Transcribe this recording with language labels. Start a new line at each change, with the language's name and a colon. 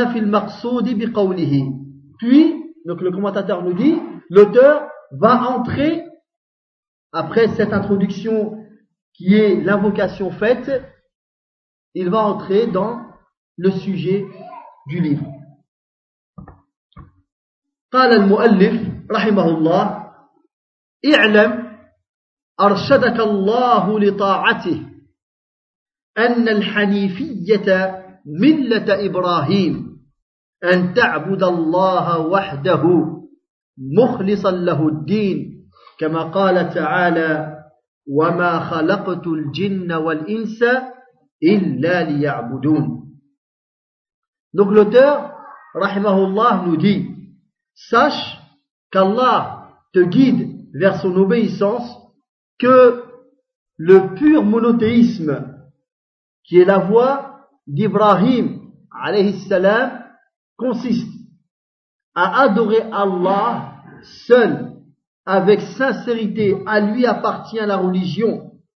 French: Puis, donc le commentateur nous dit, l'auteur va entrer, après cette introduction qui est l'invocation faite, il va entrer dans le sujet du livre.
Arabic: قال المؤلف رحمه الله اعلم أرشدك الله لطاعته أن الحنيفية ملة إبراهيم أن تعبد الله وحده مخلصا له الدين كما قال تعالى وما خلقت الجن والإنس إلا ليعبدون.
French: Donc l'auteur
Arabic: رحمه الله
French: nous dit: sache qu'Allah te guide vers son obéissance, que le pur monothéisme, qui est la voie d'Ibrahim, alayhi salam, consiste à adorer Allah seul, avec sincérité, à lui appartient la religion.